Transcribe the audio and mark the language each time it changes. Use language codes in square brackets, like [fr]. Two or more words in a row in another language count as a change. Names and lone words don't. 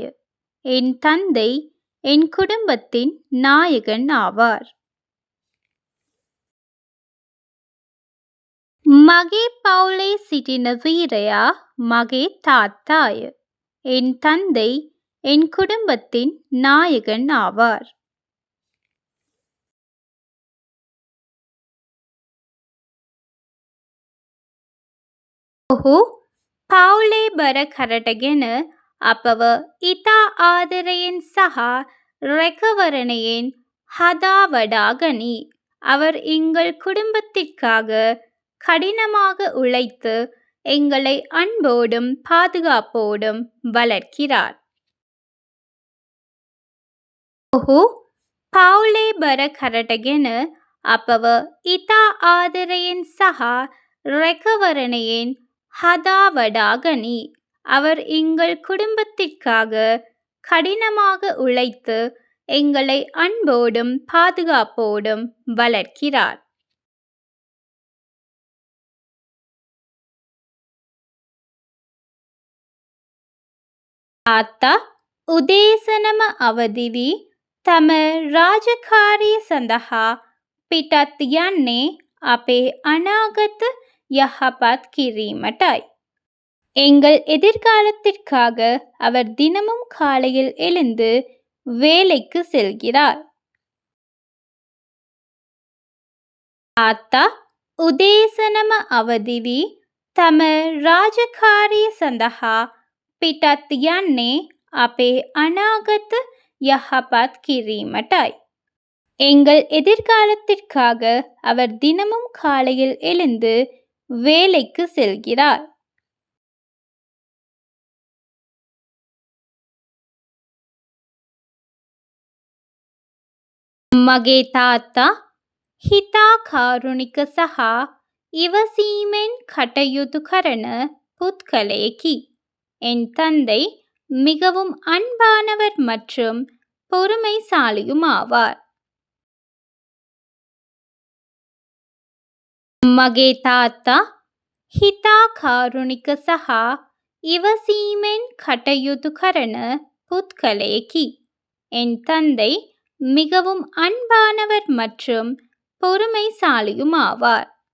[ta] என் தந்தை என் குடும்பத்தின் நாயகன் ஆவார். [si] මගේ පවුලේ සිටින වීරයා මගේ තාත්තාය. [ta] என் தந்தை என் குடும்பத்தின் நாயகன் ஆவார். [si] ඔහු පවුලේ බර කරටගෙන අපව ඉතා ආදරයෙන් සහ රැකවරණයෙන් හදා වඩා ගනී. [ta] அவர் எங்கள் குடும்பத்திற்காக கடினமாக உழைத்து எங்களை அன்போடும் பாதுகாப்போடும் வளர்க்கிறார். [si] ඔහු පවුලේ බර කරටගෙන අපව ඉතා ආදරයෙන් සහ රැකවරණයෙන් හදා වඩා ගනී. [ta] அவர் எங்கள் குடும்பத்திற்காக கடினமாக உழைத்து எங்களை அன்போடும் பாதுகாப்போடும் வளர்க்கிறார். [si] තාත්තා උදේසනම අවදි වී තම රාජකාරිය සඳහා පිටත් යන්නේ අපේ අනාගත යහපත් කිරීමටයි. [ta] எங்கள் எதிர்காலத்திற்காக அவர் தினமும் காலையில் எழுந்து வேலைக்கு செல்கிறார். [si] තාත්තා උදේසනම අවදි වී තම රාජකාරිය සඳහා පිටත් යන්නේ අපේ අනාගත යහපත් කිරීමටයි. [ta] எங்கள் எதிர்காலத்திற்காக அவர் தினமும் காலையில் எழுந்து வேலைக்கு செல்கிறார். [si] මගේ තාත්තා හිතා කාරුණික සහ ඉවසීමෙන් කටයුතු කරන පුද්ගලයෙකි. [ta] என் தந்தை மிகவும் அன்பானவர் மற்றும் பொறுமைசாலியும் ஆவார். [si] මගේ තාත්තා හිතා කාරුණික සහ ඉවසීමෙන් කටයුතු කරන පුද්ගලයෙකි. [ta] என் தந்தை மிகவும் அன்பானவர் மற்றும் பொறுமைசாலியும் ஆவார்.